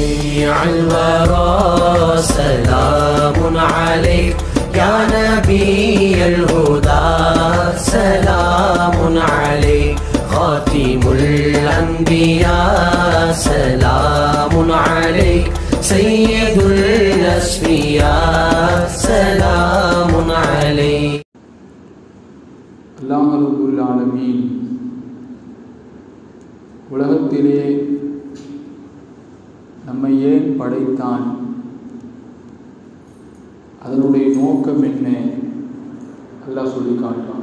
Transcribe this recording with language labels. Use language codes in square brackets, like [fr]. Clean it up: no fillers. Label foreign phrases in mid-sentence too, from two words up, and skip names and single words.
[ar] شفيع الورى سلام عليك يا نبي الهدى سلام عليك خاتم الأنبياء سلام عليك سيد الأسفياء سلام عليك. [ta] அல்லாஹ் [ar] رب العالمين [ta] உலகத்திலே நம்மை ஏன் படைத்தான், அதனுடைய நோக்கம் என்ன அல்லாஹ் சொல்லி காட்டுறான்.